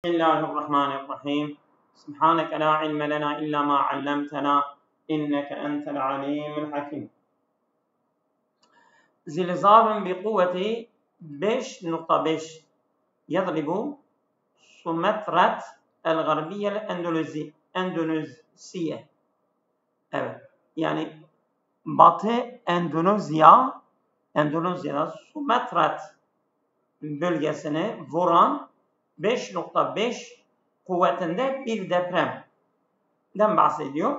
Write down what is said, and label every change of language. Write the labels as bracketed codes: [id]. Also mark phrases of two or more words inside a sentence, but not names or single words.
[ar] بسم الله الرحمن الرحيم سبحانك لا علم لنا إلا ما علمتنا إنك أنت العليم الحكيم. زلزال بقوة 5.5 يضرب سومطرة الغربية الأندونيسية. [tr] Evet. Yani Batı Endonezya'da Sumatra bölgesini vuran 5.5 kuvvetinde bir depremden bahsediyor.